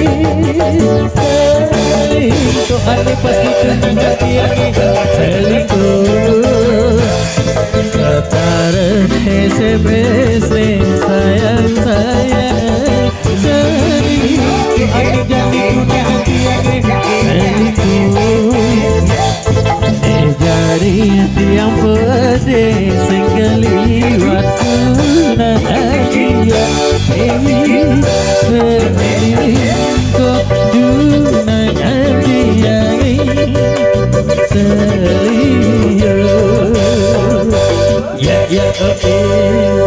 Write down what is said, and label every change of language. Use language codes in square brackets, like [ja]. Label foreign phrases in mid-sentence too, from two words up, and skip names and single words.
[ban] selingkuh aneh pasti tunangan tiange selingkuh taruh SMS sayang selingkuh aneh jadi tunangan tiange selingkuh jadi tiang pedih sing keliwat tunangan tiange selingkuh tunangan tiange selingkuh [en] yeah, yeah, okay.